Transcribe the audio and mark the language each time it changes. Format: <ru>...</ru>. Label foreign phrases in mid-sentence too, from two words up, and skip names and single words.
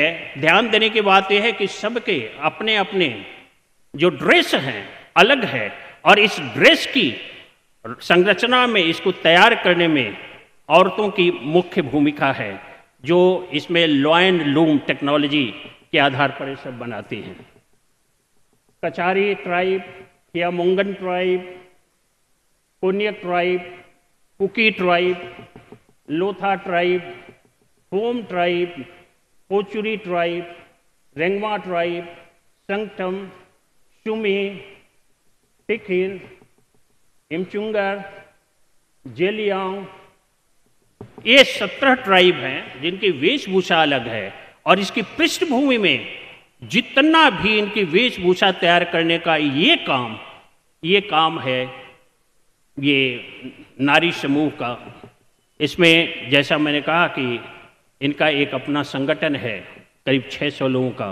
<hi>ध्यान देने की बात यह है कि सबके अपने अपने जो ड्रेस हैं अलग है, और इस ड्रेस की संरचना में, इसको तैयार करने में औरतों की मुख्य भूमिका है, जो इसमें</hi> <en>loin loom technology</en> <hi>के आधार पर ये सब बनाती हैं। कचारी ट्राइब या मुंगन ट्राइब, कोन्यक ट्राइब, कुकी ट्राइब, लोथा ट्राइब, होम ट्राइब, पोचुरी ट्राइब, रेंगवा ट्राइब, संगटम, शुमी, टिखिर, इमचुंगर, जेलियांग, ये 17 ट्राइब हैं जिनकी वेशभूषा अलग है। और इसकी पृष्ठभूमि में जितना भी इनकी वेशभूषा तैयार करने का ये काम है ये नारी समूह का। इसमें जैसा मैंने कहा कि इनका एक अपना संगठन है करीब 600 लोगों का।</hi>